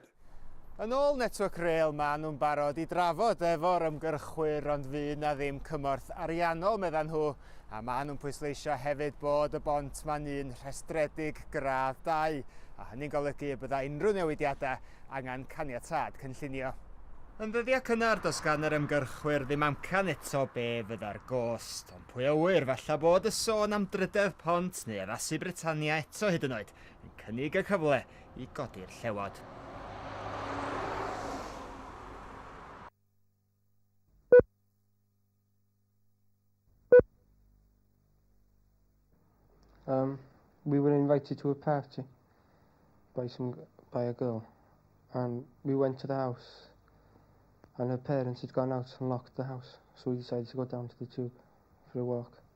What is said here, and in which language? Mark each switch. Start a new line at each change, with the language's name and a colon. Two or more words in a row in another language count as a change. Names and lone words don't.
Welsh: Yn ôl Network Rail maen nhw'n barod i drafod efo'r ymgyrchwyr ond fydd na ddim cymorth ariannol meddan nhw, a maen nhw'n pwysleisio hefyd bod y bont ma'n un rhestredig gradd 2, a hynny'n golygu y bydda unrhyw newidiadau angen caniatâd cynllunio. Yn ddyddiau cynnar dos gan yr ymgyrchwyr ddim amcan eto be fydda'r gost, ond pwy a wyr falle bod y sôn am drydedd pont neu addasu Britannia eto hyd yn oed yn cynnig y cyfle i godi'r llewod.
English: We were invited to a party by a girl, and we went to the house, and her parents had gone out and locked the house, so we decided to go down to the tube for a walk.